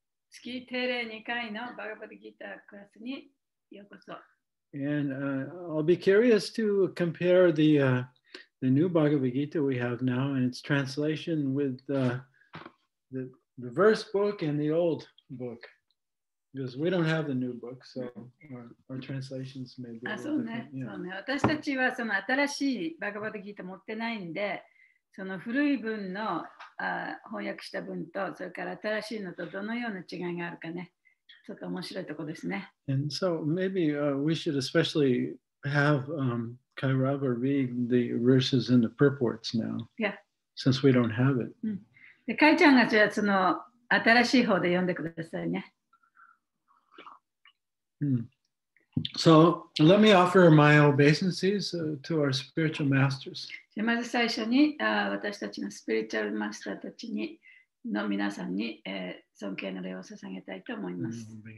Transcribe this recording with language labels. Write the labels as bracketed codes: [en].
[ja] 月定例2回のバガバッドギタークラスにようこそ。 [en] And I'll be curious to compare the new Bhagavad Gita we have now and its translation with the verse book and the old book. Because we don't have the new book, so our translations may be a little different. [ja] そうね。私たちはその新しいバガバッドギター持ってないんで、その古い文の翻訳した文と、それから新しいのとどのような違いがあるかね、ちょっと面白いところですね。 [en] And so maybe we should especially have Kairava read the verses in the purports now, since we don't have it. [ja] で、カイちゃんがじゃあその新しい方で読んでくださいね。 [en] So let me offer my obeisances to our spiritual masters. [ja] まず最初に私たちのスピリチュアルマスターたちの皆さんに尊敬の礼を捧げたいと思います。